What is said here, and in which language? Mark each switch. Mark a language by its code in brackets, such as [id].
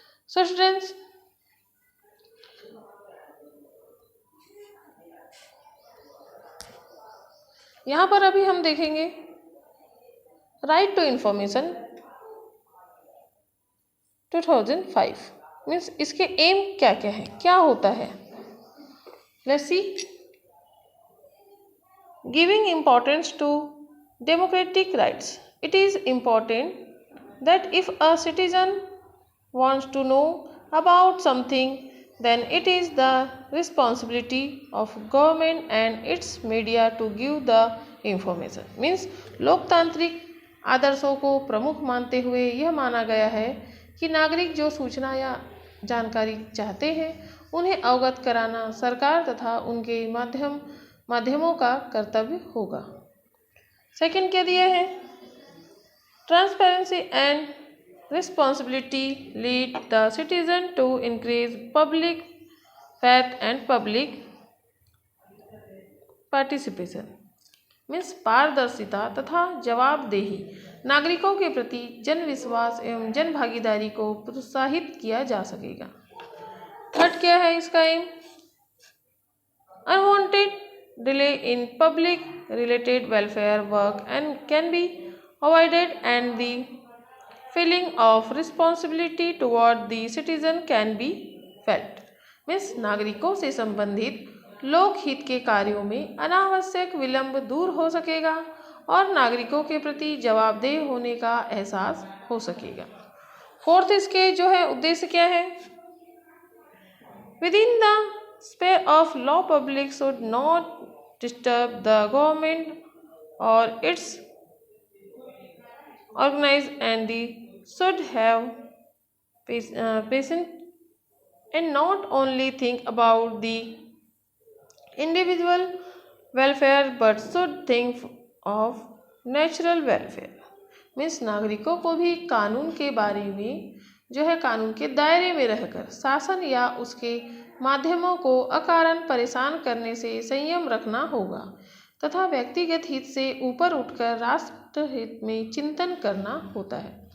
[hi] So students, यहाँ पर अभी हम देखेंगे राइट टू इंफॉर्मेशन 2005 मीन्स इसके एम क्या क्या है, क्या होता है. [en] Let's see. Giving importance to democratic rights. It is important that if a citizen wants to know about something, then it is the responsibility of government and its media to give the information. [hi] Means लोकतांत्रिक आदर्शों को प्रमुख मानते हुए यह माना गया है कि नागरिक जो सूचना या जानकारी चाहते हैं उन्हें अवगत कराना सरकार तथा उनके माध्यमों का कर्तव्य होगा। सेकंड क्या दिया है? [en] Transparency and responsibility lead the citizen to increase public faith and public participation. [hi] Means पारदर्शिता तथा जवाबदेही नागरिकों के प्रति जन विश्वास एवं जन भागीदारी को प्रोत्साहित किया जा सकेगा। [en] third [hi] क्या है इसका [en] Aim? Unwanted delay in public related welfare work and can be avoided and the feeling of responsibility toward the citizen can be felt. [hi] Means नागरिकों से संबंधित लोकहित के कार्यों में अनावश्यक विलंब दूर हो सकेगा और नागरिकों के प्रति जवाबदेह होने का एहसास हो सकेगा। फोर्थ इसके जो है उद्देश्य क्या है? [en] Within the sphere of law, public should not disturb the government or its organized and the should have patience and not only think about the individual welfare but should think of natural welfare. [hi] Means नागरिकों को भी कानून के बारे में जो है कानून के दायरे में रहकर शासन या उसके माध्यमों को अकारण परेशान करने से संयम रखना होगा तथा व्यक्तिगत हित से ऊपर उठकर राष्ट्र हित में चिंतन करना होता है।